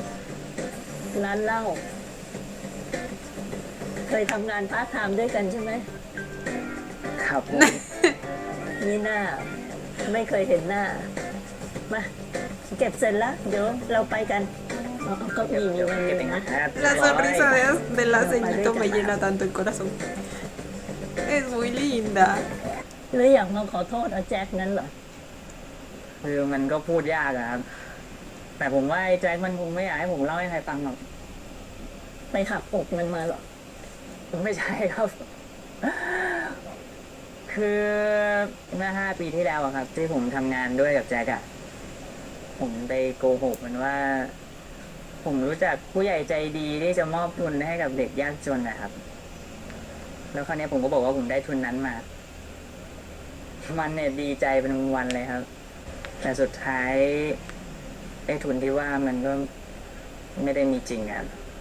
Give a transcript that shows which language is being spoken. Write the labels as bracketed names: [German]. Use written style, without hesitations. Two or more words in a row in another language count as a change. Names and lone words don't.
[Thai] ร้านเหล้าเคยทำงานพาร์ทไทม์ด้วยกันใช่ไหม ครับผม นี่หน้า ไม่เคยเห็นหน้า มาเก็บเสร็จแล้ว เดี๋ยวเราไปกันเอาเก็มีเงินอยู่นะ [Spanish] La sonrisa de la ceñito me llena tanto el corazón. Es muy linda. [Thai] หรืออยากมาขอโทษอาแจ็คนั้นเหรอ คือมันก็พูดยากอะครับ แต่ผมว่าไอ้แจ็คมันคงไม่อยากให้ผมเล่าให้ใครฟังหรอก ไปหักอกมันมาเหรอ ไม่ใช่ครับ คือเมื่อ5 ปีที่แล้วอะครับ ที่ผมทำงานด้วยกับแจ็คอะผมไปโกหกมันว่า ผมรู้จักผู้ใหญ่ใจดีที่จะมอบทุนให้กับเด็กยากจนนะครับ แล้วคราวนี้ผมก็บอกว่าผมได้ทุนนั้นมา มันเนี่ยดีใจเป็นวันเลยครับ แต่สุดท้ายไอ้ทุนที่ว่ามันก็ไม่ได้มีจริงครับ